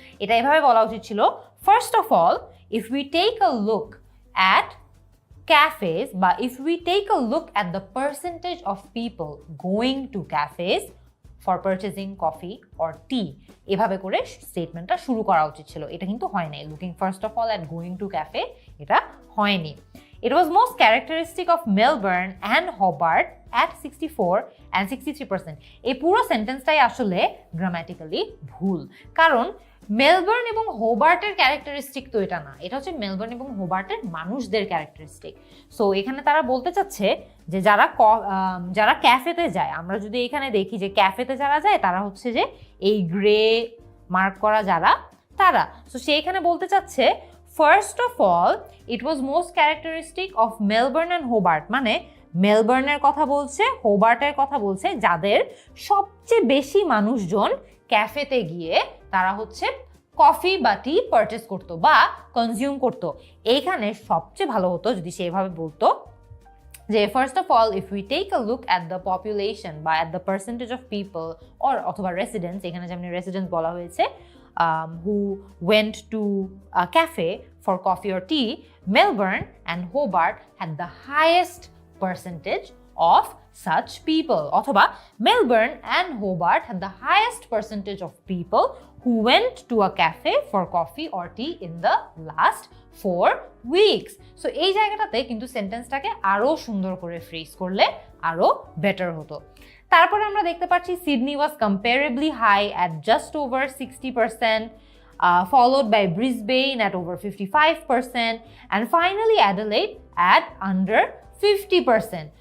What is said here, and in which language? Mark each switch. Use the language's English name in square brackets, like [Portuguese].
[Bangla] এটা এভাবে বলা উচিত ছিল, [English] first of all if we take a look at cafes, but if we take a look at the percentage of people going to cafes for purchasing coffee or tea, [Bangla] এভাবে করে স্টেটমেন্টটা শুরু করা উচিত ছিল। এটা কিন্তু হয় নাই। [English] looking first of all at going to cafe, [Bangla] এটা হয়নি। [English] It was most characteristic of Melbourne and Hobart at 64 and 63%. [Bangla] এই পুরো সেন্টেন্সটাই আসলে গ্রামাটিক্যালি ভুল, কারণ মেলবোর্ন এবং হোবার্টের ক্যারেক্টারিস্টিক তো এটা না, এটা হচ্ছে মেলবোর্ন এবং হোবার্টের মানুষদের ক্যারেক্টারিস্টিক। সো এখানে তারা বলতে চাচ্ছে যে যারা ক্যাফেতে যায়, আমরা যদি এখানে দেখি যে ক্যাফেতে যারা যায় তারা হচ্ছে যে এই গ্রে মার্ক করা যারা, তারা। সো সে এখানে বলতে চাচ্ছে [English] first of all it was most characteristic of Melbourne and Hobart, [Bangla] মানে মেলবোর্নের কথা বলছে, হোবার্টের কথা বলছে, যাদের সবচেয়ে বেশি মানুষজন ক্যাফেতে গিয়ে তারা হচ্ছে কফি বা টি পারচেস করতো বা কনজিউম করতো। এইখানে সবচেয়ে ভালো হতো যদি সে এভাবে বলতো যে [English] first of all if we take a look at the population বা at the percentage of people অথবা residents, [Bangla] এখানে যেমন রেসিডেন্টস বলা হয়েছে, [English] who went to a cafe for coffee or tea, Melbourne and Hobart had the highest percentage of such people. অথবা Melbourne and Hobart had the highest percentage of people who went to a cafe for coffee or tea in the last 4 weeks. [Bangla] So এই জায়গাটাতে কিন্তু সেন্টেন্সটাকে আরো সুন্দর করে phrase করলে আরো better হতো। তারপরে আমরা দেখতে পাচ্ছি [English] Sydney was comparably high at just over 60%, followed by Brisbane at over 55%, and finally Adelaide at under 50%.